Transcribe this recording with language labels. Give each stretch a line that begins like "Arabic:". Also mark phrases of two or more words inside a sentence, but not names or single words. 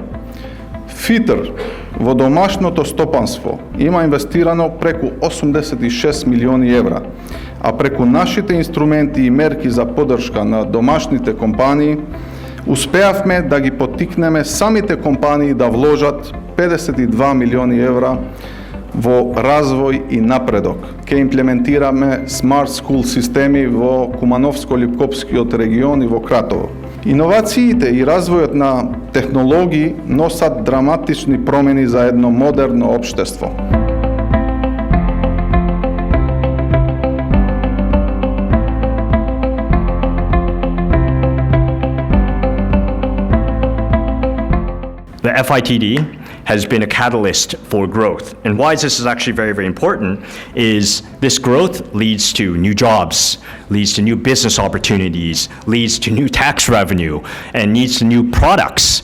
Macedonian: ФИТР во домашното стопанство има инвестирано преку 86 милиони евра, а преку нашите инструменти и мерки за поддршка на домашните компании успеавме да ги поттикнеме самите компании да вложат 52 милиони евра во развој и напредок. Ке имплементираме Smart School системи во Кумановско-Липкопскиот регион и во Кратово. Иновациите и развојот на технологии носат драматични промени за едно модерно општество.
English: The FITD has been a catalyst for growth. And why this is actually very, very important is this growth leads to new jobs, leads to new business opportunities, leads to new tax revenue, and leads to new products.